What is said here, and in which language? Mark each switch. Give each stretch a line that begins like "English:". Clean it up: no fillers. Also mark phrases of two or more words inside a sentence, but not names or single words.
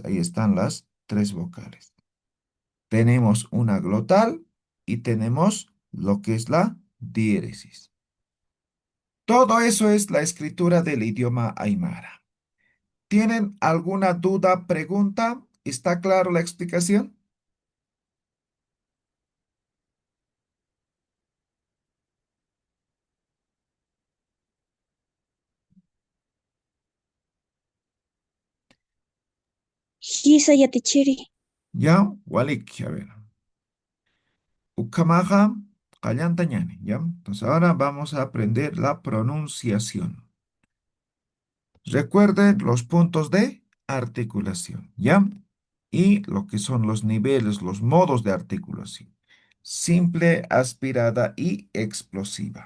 Spanish: Ahí están las tres vocales. Tenemos una glotal y tenemos lo que es la diéresis. Todo eso es la escritura del idioma aymara. ¿Tienen alguna duda, pregunta? ¿Está claro la explicación?
Aymara: Hisa yatichiri. Ya, Walik,
Spanish: a ver.
Aymara: Ukamaja, Callantañani,
Spanish: ¿ya? Entonces ahora vamos a aprender la pronunciación. Recuerden los puntos de articulación, ¿ya? Y lo que son los niveles, los modos de articulación. Simple, aspirada y explosiva.